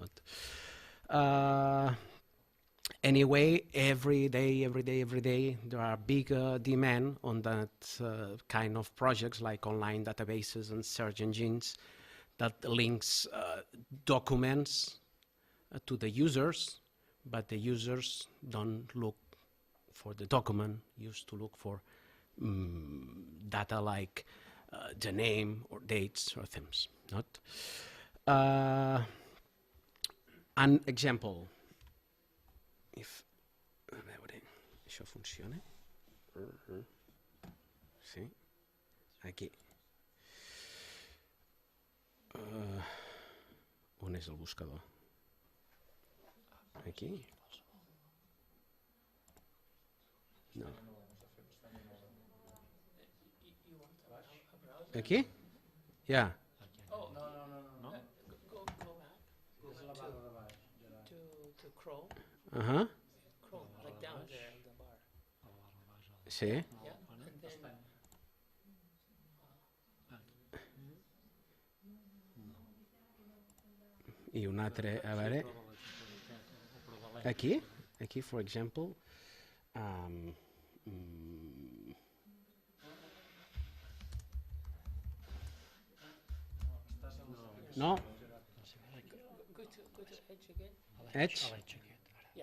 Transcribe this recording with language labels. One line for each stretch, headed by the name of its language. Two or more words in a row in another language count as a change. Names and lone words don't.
English: Anyway, every day, there are big demand on that kind of projects, like online databases and search engines that links documents to the users, but the users don't look for the document, used to look for data like the name or dates or themes. Not an example.
Catalan: If a veure, això funciona? Sí, aquí. On és el buscador? Aquí? No. Aquí?
English: Yeah. Oh, no. Go back to Chrome. Uh-huh. Chrome, like down there in the bar. Sí. Yeah, and then
Catalan: I un altre, a veure. Aquí,
English: for example. No? go to Edge again. Edge? Yeah.